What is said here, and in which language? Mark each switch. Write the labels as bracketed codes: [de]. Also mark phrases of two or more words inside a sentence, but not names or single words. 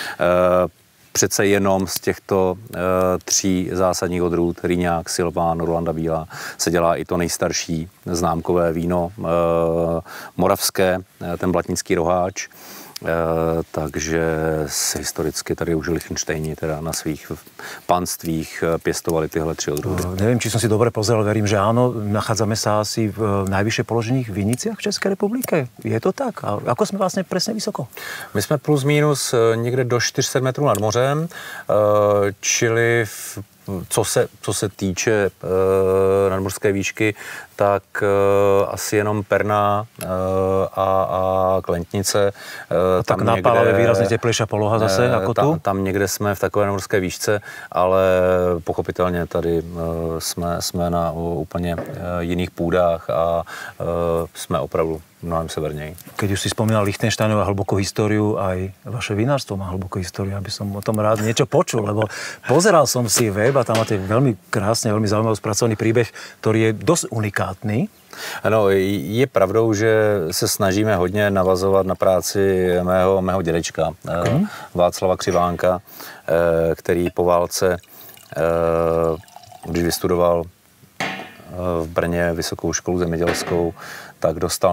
[cs] Přece jenom z těchto tří zásadních odrůd, Rýňák, Silván, Rulanda bílá, se dělá i to nejstarší známkové víno moravské, ten blatnický roháč. Takže historicky tady už Lichtenštejni teda na svých panstvích pěstovali tyhle tři odrůdy. [sk] Nevím, či jsem si dobre pozrel, verím, že áno. Nachádzame sa asi v najvyššie položených viniciach v České republike. Je to tak? A ako [cs] jsme vlastně [sk] presne vysoko? [cs] My jsme plus minus někde do 400 metrů nad mořem, čili co se týče nadmořské výšky, tak asi jenom Perná a Klentnice. Tak na Pálavě výrazně teplejší poloha zase, jako tu? Tam někde jsme v takové nadmořské výšce, ale pochopitelně tady jsme na úplně jiných půdách a jsme opravdu mnohem severněji. [sk] Keď už si spomínal Lichtenštejnov a hlbokú históriu, aj vaše vinárstvo má hlbokú históriu, aby som o tom rád niečo počul, lebo pozeral som si web a tam máte veľmi krásne, veľmi zaujímavý spracovaný príbeh, ktorý je dosť unikátny. [cs] Ano, je pravdou, že se snažíme hodně navazovat na práci mého dědečka, Václava Křivánka, který po válce, když vystudoval v Brně vysokou školu zemědělskou, tak dostal